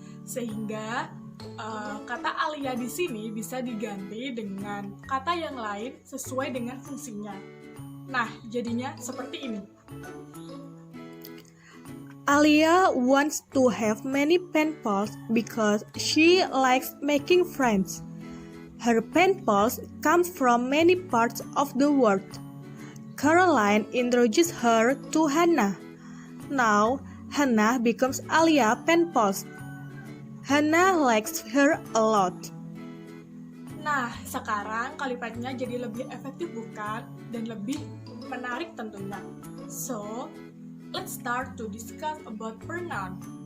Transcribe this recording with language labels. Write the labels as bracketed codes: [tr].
[id] Sehingga kata Alia di sini bisa diganti dengan kata yang lain sesuai dengan fungsinya. Nah, jadinya seperti ini. [en] Alia wants to have many pen pals because she likes making friends. Her pen pals come from many parts of the world. Caroline introduced her to Hannah. Now, Hannah becomes Alia pen pals. Hannah likes her a lot. [id] Nah, sekarang kalimatnya jadi lebih efektif bukan? Dan lebih menarik tentunya. [en] So, let's start to discuss about pronoun.